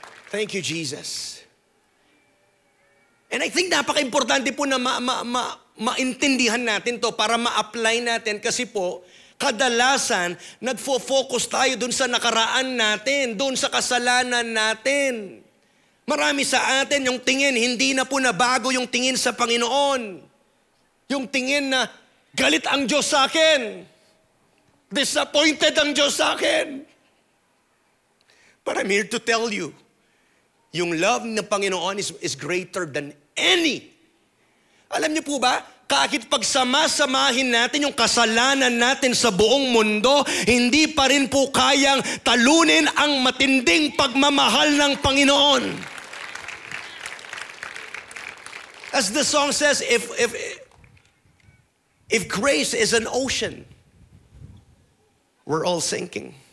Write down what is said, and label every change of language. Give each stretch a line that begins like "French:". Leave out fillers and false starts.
English: Thank you, Jesus. And I think
Filipino: napaka-importante po na maintindihan natin to para ma-apply natin kasi po, kadalasan, nagfo-focus tayo dun sa nakaraan natin, dun sa kasalanan natin. Marami sa atin, yung tingin, hindi na po nabago yung tingin sa Panginoon. Yung tingin na, galit ang Diyos sa akin. Disappointed ang Diyos sa akin.
English: But I'm here to tell you,
Filipino: yung love ng Panginoon
English: is greater than any.
Filipino: Alam niyo po ba, kahit pagsama-samahin natin yung kasalanan natin sa buong mundo, hindi pa rin po kayang talunin ang matinding pagmamahal ng Panginoon.
English: As the song says, if grace is an ocean, we're all sinking.